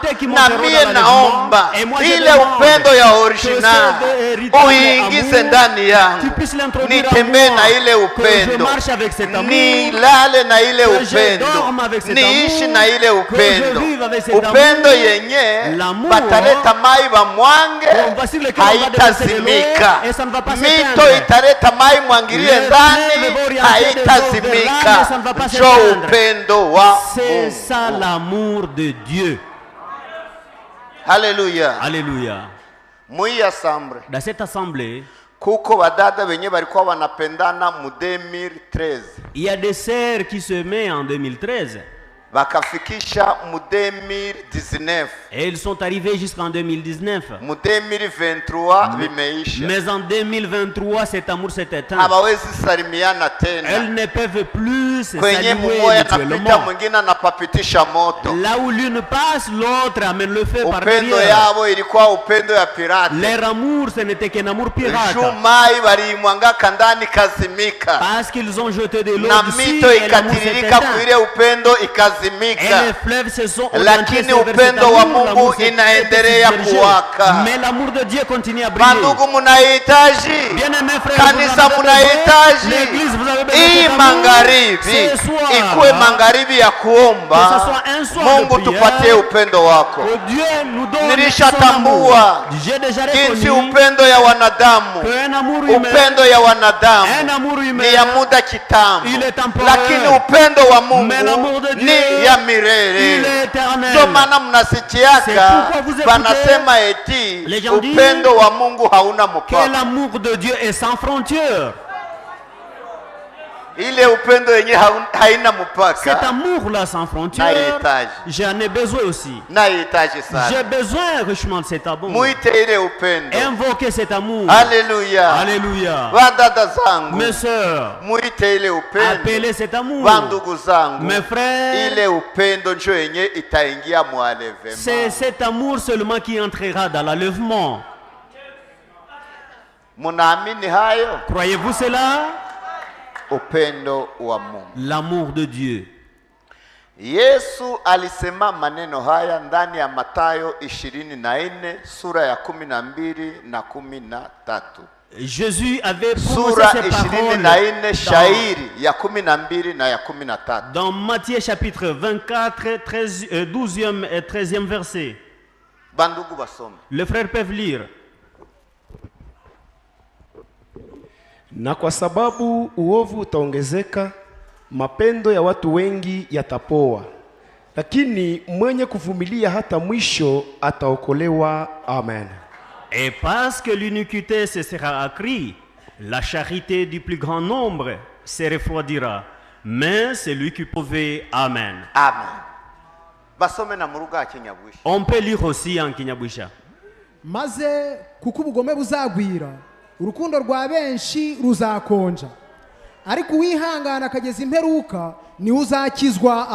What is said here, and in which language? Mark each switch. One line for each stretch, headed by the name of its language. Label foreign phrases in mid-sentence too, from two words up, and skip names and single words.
Swahili: Na mie naomba ile upendo ya original uingize ndani yangu, nitembee na ile upendo, nilale na ile upendo, niishi na ile upendo. Upendo yenye bataleta mai bamwange haitazimika, mito italeta mai mwangilie ndani haitazimika. Jo upendo wa Mungu.
French: C'est ça l'amour de Dieu. Alléluia. Alléluia. Dans cette assemblée,
Swahili: kuko badada benye balikuwa wanapendana mu 2013.
French: Il y a des sœurs qui se mettent en 2013.
Swahili: Bakafikisha mu 2019.
French: Et ils sont arrivés jusqu'en 2019.
Swahili: Mu 2023 bimeisha.
French: Mais en 2023 cet amour s'est éteint.
Swahili: Abawezi salimiana tena.
French: Elles ne peuvent plus se saluer mutuellement.
Swahili: Mwingine anapapitisha moto.
French: Là où l'une passe, l'autre amène le feu par derrière.
Swahili: Upendo yabo ilikuwa upendo ya pirate.
French: Leur amour ce n'était qu'un amour pirate.
Swahili: Shumai balimwanga kandani kazimika.
French: Parce qu'ils ont jeté de l'eau dessus.
Swahili: Na mito ikatiririka kuile upendo ikazimika. Lakini upendo wa Mungu inaendelea kuwaka.
French: Mais l'amour de Dieu continue à briller.
Swahili: Bandugu munahitaji, kanisa munahitaji, hii magharibi ikuwe magharibi ya kuomba Mungu tupatie upendo wako. Nilishatambua jinsi upendo ya wanadamu, upendo ya wanadamu ni ya muda kitambo, lakini upendo wa Mungu ni ya milele. Ndio maana mnasikiaka banasema eti upendo wa Mungu hauna mpaka.
French: Que l'amour de Dieu est sans frontières.
Swahili: Ile upendo yenye haina mpaka.
French: Cet amour là sans frontières, j'en ai besoin aussi. J'ai besoin richement de cet amour.
Swahili: Muite ile upendo.
French: Invoquez cet amour. Alléluia. Alléluia.
Swahili: Wadada zangu,
French: mes sœurs,
Swahili: muite ile upendo.
French: Appelez cet amour.
Swahili: Bandugu zangu,
French: mes frères,
Swahili: ile upendo njo yenye itaingia mwalevema.
French: C'est cet amour seulement qui entrera dans l'enlèvement.
Swahili: Munaamini hayo?
French: Croyez-vous cela?
Swahili: Upendo wa Mungu,
French: l'amour de Dieu.
Swahili: Yesu alisema maneno haya ndani ya Mathayo 24 sura ya 12 na 13.
French: Jésus avait prononcé ces paroles
Swahili: shairi ya 12 na ya 13.
French: Dans Matthieu chapitre 24 12e et 13e verset.
Swahili: Bandugu basome.
French: Les frères peuvent lire.
Swahili: Na kwa sababu uovu utaongezeka, mapendo ya watu wengi yatapoa, lakini mwenye kuvumilia hata mwisho ataokolewa. Amen.
French: Et parce que l'iniquité se sera accrue, la charité du plus grand nombre se refroidira. Mais celui qui pouvait. Amen. Amen.
Swahili: Basome na muruga Kinyabwisha.
French: On peut lire aussi en Kinyabwisha.
Kinyarwanda: Maze kuko ubugome buzagwira, urukundo rwa benshi ruzakonja, ariko uwihangana akageza imperuka ni uzakizwa.